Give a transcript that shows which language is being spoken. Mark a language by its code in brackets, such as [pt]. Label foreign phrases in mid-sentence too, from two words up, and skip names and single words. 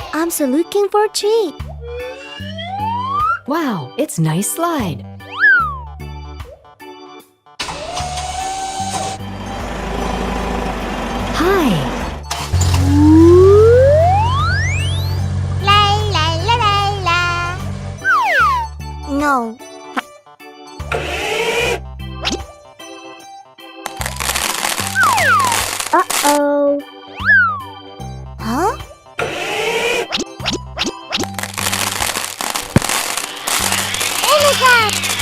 [en] also looking for a treat. Wow, it's a nice slide. Hi. La la la la la. No. Uh-oh. Huh? Oh my God!